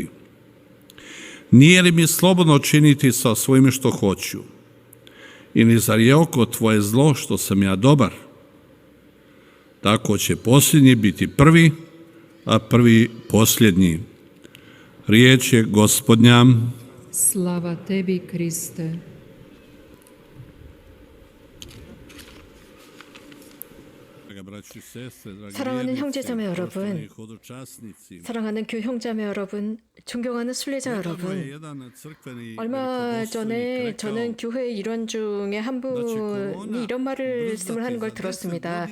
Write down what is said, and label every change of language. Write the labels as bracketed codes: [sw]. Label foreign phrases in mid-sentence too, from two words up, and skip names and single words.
[hr] Nije li mi slobodno činiti sa svojim što hoću? Ili zar je oko tvoje zlo što sam ja dobar? Tako će posljednji biti prvi, a prvi posljednji. Riječ je Gospodnja. Slava Tebi, Kriste. [ko] 사랑하는 형제자매 여러분, 사랑하는 교회 형제자매 여러분, 존경하는 순례자 여러분, 얼마 전에 저는 교회 일원 중에 한 분이 이런 말씀을 하는 걸 들었습니다.